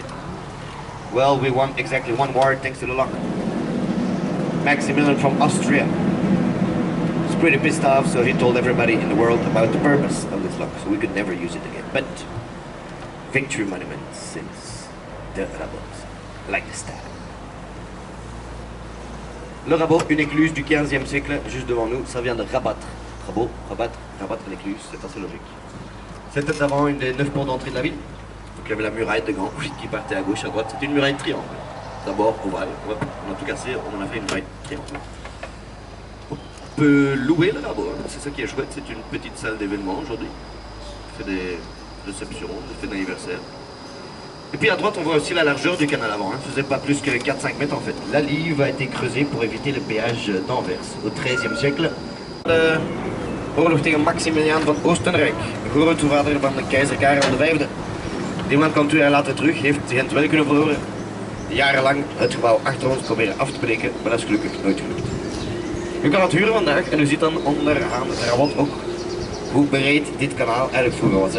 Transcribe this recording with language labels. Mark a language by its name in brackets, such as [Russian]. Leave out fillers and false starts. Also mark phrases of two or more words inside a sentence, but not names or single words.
[English] Well, we won exactly 1 war thanks to the lock. Maximilian from Austria was pretty pissed off, so he told everybody in the world about the purpose of this lock, so we could never use it again. But victory monuments since the Rabot, like the star. [French] Le Rabot, une écluse du 15e siècle, juste devant nous, ça vient de rabattre. Rabot, rabattre l'écluse, c'est assez logique. C'était avant une des 9 portes d'entrée de la ville. Donc il y avait la muraille de Gand qui partait à gauche, à droite. C'était une muraille de triangle. D'abord ovale, on a tout cassé, on en a fait une muraille de triangle. On peut louer le Rabot, hein. C'est ça qui est chouette, c'est une petite salle d'événement aujourd'hui. On fait des réceptions, des fêtes d'anniversaire. Et puis à droite, on voit aussi la largeur du canal avant, hein. Ça faisait pas plus que 4-5 mètres en fait. La Ливе a été creusée pour éviter le péage d'Anvers au XIIIe siècle. [Dutch] De oorlog tegen Maximiliaan van Oostenrijk, de grootvader van de keizer Karel V. Die man kwam 2 jaar later terug, heeft Gent wel kunnen veroveren. Jarenlang het gebouw achter ons proberen af te breken, maar dat is gelukkig nooit gelukt. U kan het huren vandaag en u ziet dan onderaan het Rabot ook hoe breed dit kanaal eigenlijk vroeger was.